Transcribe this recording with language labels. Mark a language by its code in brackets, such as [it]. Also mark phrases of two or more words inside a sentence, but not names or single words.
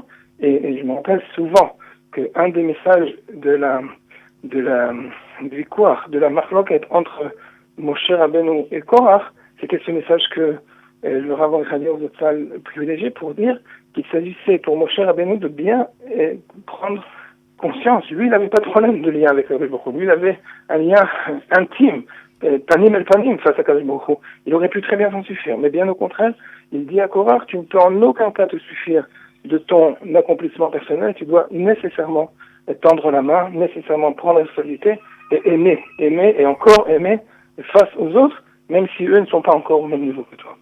[fr] Et je me rappelle souvent qu'un des messages de la victoire, de la marloquette entre Moshe Rabbeinu et Korach, c'était ce message que le Rav Mordechai Zatzal privilégié pour dire qu'il s'agissait pour Moshe Rabbeinu de bien prendre conscience. Lui, il n'avait pas de problème de lien avec Rabbi Baruch Hu. Lui, il avait un lien intime, [he] פנים אל פנים [fr] face à Kadosh Baruch Hu. Il aurait pu très bien s'en suffire, mais bien au contraire, il dit à Korach, tu ne peux en aucun cas te suffire de ton accomplissement personnel, tu dois nécessairement tendre la main, nécessairement prendre la responsabilité et aimer et encore aimer face aux autres, même si eux ne sont pas encore au même niveau que toi.